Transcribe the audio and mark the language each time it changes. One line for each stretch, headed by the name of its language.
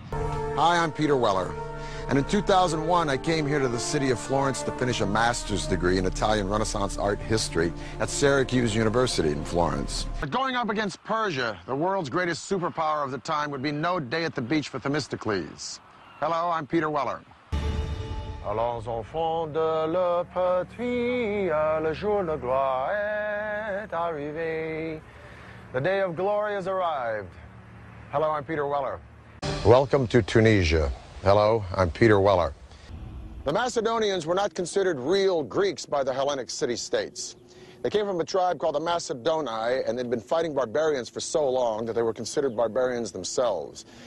English: Hi, I'm Peter Weller. And in 2001, I came here to the city of Florence to finish a master's degree in Italian Renaissance art history at Syracuse University in Florence. But going up against Persia, the world's greatest superpower of the time, would be no day at the beach for Themistocles. Hello, I'm Peter Weller.
French: Allons enfants de la patrie, le jour de gloire est arrivé.
English: The day of glory has arrived. Hello, I'm Peter Weller. Welcome to Tunisia. Hello, I'm Peter Weller. The Macedonians were not considered real Greeks by the Hellenic city-states. They came from a tribe called the Macedoni, and they'd been fighting barbarians for so long that they were considered barbarians themselves.